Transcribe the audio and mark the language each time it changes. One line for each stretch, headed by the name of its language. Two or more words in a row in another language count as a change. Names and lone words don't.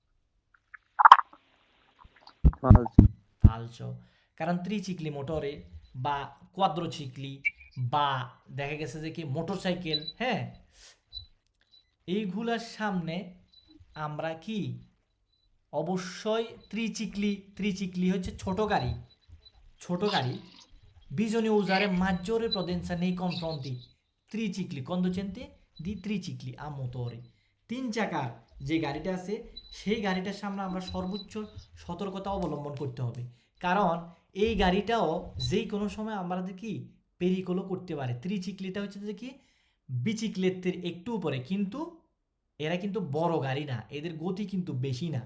Bangla: ফালসো, কারণ ত্রিচিক্লি মোটরে বা কোয়াদ্রোচিক্লি বা দেখা গেছে যে কি মোটরসাইকেল, হ্যাঁ, এইগুলার সামনে আমরা কি অবশ্যই ত্রিচিক্লি হচ্ছে ছোট গাড়ি
Italian: bisogna usare maggiore prudenza nei confronti tricicli conducenti di tricicli a motore,
Bangla: 3 চাকার যে গাড়িটা আছে সেই গাড়িটার সামনে আমরা সর্বোচ্চ সতর্কতা অবলম্বন করতে হবে, কারণ এই গাড়িটাও যেই কোনো সময় আমাদের কি পেরিকলও করতে পারে। ত্রিচিক্লিটা হচ্ছে যে কি বিচিক্লেতের একটু উপরে, কিন্তু এরা কিন্তু বড় গাড়ি না, এদের গতি কিন্তু বেশি না।